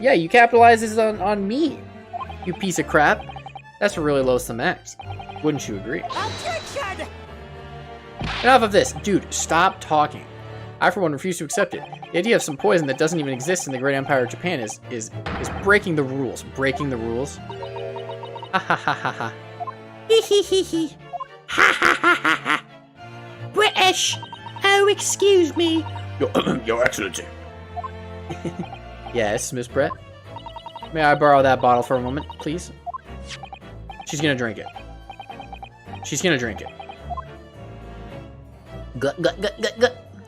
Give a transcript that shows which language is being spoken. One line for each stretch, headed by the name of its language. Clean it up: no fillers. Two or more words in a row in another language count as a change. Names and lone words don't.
English: Yeah, you capitalize this on me, you piece of crap. That's a really loathsome act. Wouldn't you agree? Objection! Enough of this. Dude, stop talking. I, for one, refuse to accept it. The idea of some poison that doesn't even exist in the great empire of Japan is breaking the rules. Breaking the rules? Ha ha ha ha ha. Hee hee hee hee. Ha ha ha ha ha. British! Oh, excuse me. Your Excellency. Yes, Miss Brett? May I borrow that bottle for a moment, please? She's gonna drink it. She's gonna drink it. Gut, gut, gut, gut, gut.